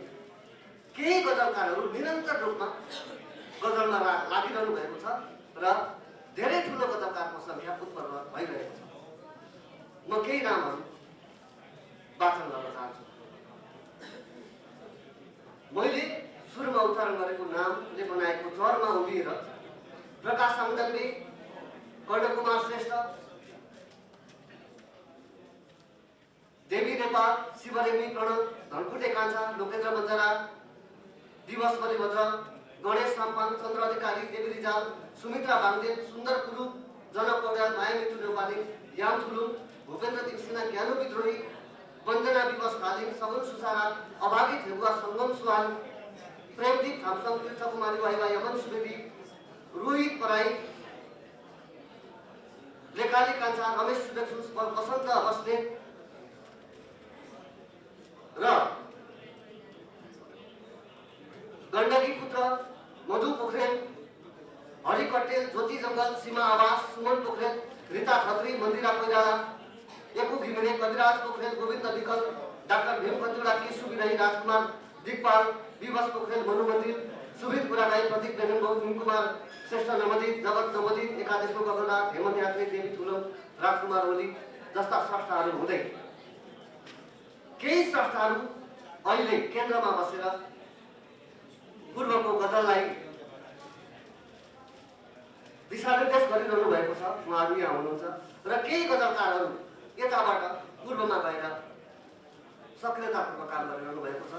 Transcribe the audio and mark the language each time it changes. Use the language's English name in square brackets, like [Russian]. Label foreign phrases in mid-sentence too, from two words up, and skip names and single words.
[Nepali] केही गजलकारहरू निरन्तर रूपमा गजलमा लागिरहनु भएको छ र धेरै ठुलो गजलकारको सङ्ख्या उत्पन्न भइरहेको छ। म केही नामहरू वाचन गर्न चाहन्छु। मैले सुरुमा उच्चारण गरेको नामले बनाएको चरमा उभिएर प्रकाश साङ्गले, कर्णकुमार श्रेष्ठ, देवी नेपाल, शिवरेमी प्रणव, धनकुटे कान्छा, लोकेन्द्र बन्जारा, दिवस बलिभद्र, गणेश साम्पाङ, चन्द्र अधिकारी, देवी रिजाल, सुमित्रा बाङ्देल, सुन्दर कुलुप, जनक पौड्याल, मायामित्रु नेपाली, याम थुलुङ, भूपेन्द्र दिप सिन्हा, ज्ञानो विद्रोही, वन्दना विवश कालिङ, सगुन सुसारा, अभागी ठेगुवा, सङ्गम सुहाल, प्रेमदीप थामसङ, तीर्थकुमारी वाइवा, यमन सुवेदी, रोहित पराई, लेकाली कान्छा, रमेश सुवेक्षु, बसन्त बस्नेत र गण्डकी पुत्र मधु पोखरेल, हरि कटेल, ज्योति जङ्गल, सीमा आवास, सुमन पोखरेल, रीता खत्री, मन्दिरा कोइराला, एकु घिमिरे, कविराज पोखरेल, गोविन्द विकल, डाक्टर भीम कतिवडा, किशु विराई, राजकुमार दिगपाल, विवश पोखरेल, मनु मन्दिर, सुभित बुढागाई, प्रतीक बेनङ्गो, कुमार श्रेष्ठ नमदित, जगत नमदित, एकादेशको गगननाथ, हेमन्त यात्री, देवी थुलम, राजकुमार ओली जस्ता स्रष्टाहरू हुँदै केही स्रष्टाहरू अहिले केन्द्रमा बसेर पूर्वको गजललाई दिशानिर्देश गरिरहनु भएको छ। उहाँहरू यहाँ हुनुहुन्छ र केही गजलकारहरू यताबाट पूर्वमा गएर सक्रियतापूर्वक काम गरिरहनु भएको छ।